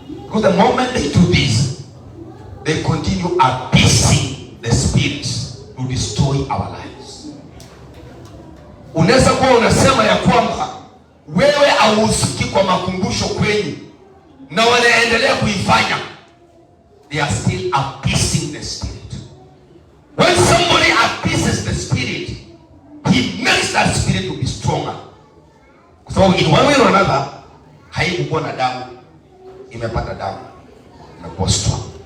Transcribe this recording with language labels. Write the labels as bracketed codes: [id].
[en] Because the moment they do this, they continue appeasing the spirits to destroy our lives. [sw] Unaweza kuwa unasema ya kwamba wewe hauhusiki kwa makumbusho kwenyu na wanaendelea kuifanya. [en] They are still appeasing the spirit. When somebody appeases the spirit, he makes that spirit to be stronger. [sw] Kwa sababu [en] in one way or another, [sw] haikuwa na damu, imepata damu, imekuwa strong.